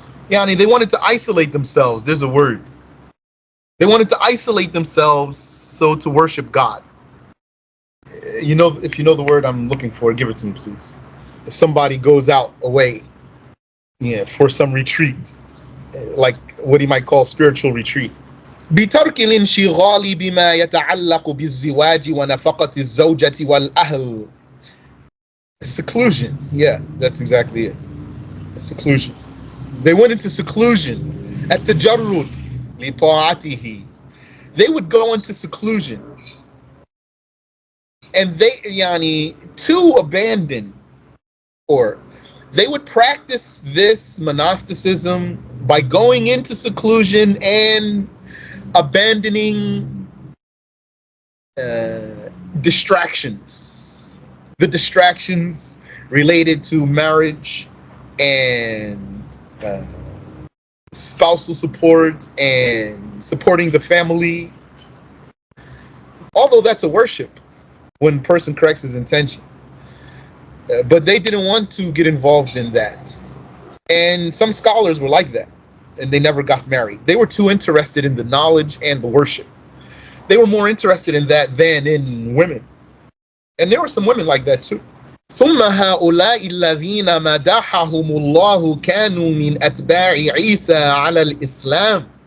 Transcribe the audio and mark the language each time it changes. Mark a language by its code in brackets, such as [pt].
[en] Yani, they wanted to isolate themselves. There's a word. They wanted to isolate themselves so to worship God. You know, if you know the word I'm looking for, give it to me, please. If somebody goes out away, for some retreat, like what he might call spiritual retreat. [ar] بترك الانشغال بما يتعلق بالزواج ونفقة الزوجة والأهل. [en] Seclusion. Yeah, that's exactly it. Seclusion. They went into seclusion. [ar] التجرد لطاعته. [en] They would go into seclusion. And they, to abandon, or they would practice this monasticism by going into seclusion and abandoning distractions. The distractions related to marriage and spousal support and supporting the family. Although that's a worship when a person corrects his intention. But they didn't want to get involved in that. And some scholars were like that, and they never got married. They were too interested in the knowledge and the worship. They were more interested in that than in women. And there were some women like that too. [ar] ثم هؤلاء الذين مدحهم الله كانوا من أتباع عيسى على الإسلام.